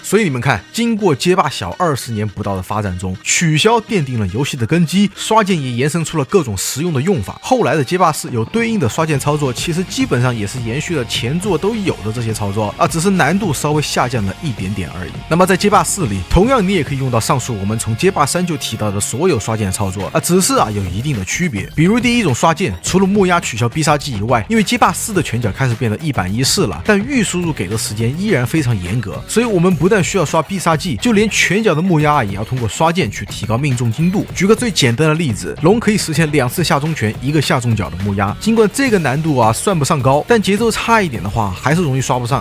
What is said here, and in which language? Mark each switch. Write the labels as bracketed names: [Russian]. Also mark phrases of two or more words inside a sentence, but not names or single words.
[Chinese] 所以你們看，經過街霸小20年不到的發展中，取消奠定了遊戲的根基，刷剑也延伸出了各種實用的用法。後來的街霸4有对應的刷剑操作，其實基本上也是延續了前作都有的這些操作只是難度稍微下降了一點點而已。那麼在街霸4裡，同樣你也可以用到上述我們從街霸3就提到的所有刷劍操作只是有一定的區別。比如第一種刷劍，除了木鴨取消必殺技以外，因為街霸4的拳腳開始變得一板一式了，但預輸入給的時間依然非常嚴格，所以我們不但需要刷必殺技，就連拳腳的木鴨也要通過刷劍去提高命中精度。舉個最簡單的例子，龍可以實現2次下中拳1個下中腳的木鴨，盡管這個難度算不上高，但節奏差一點的話還是容易刷不上。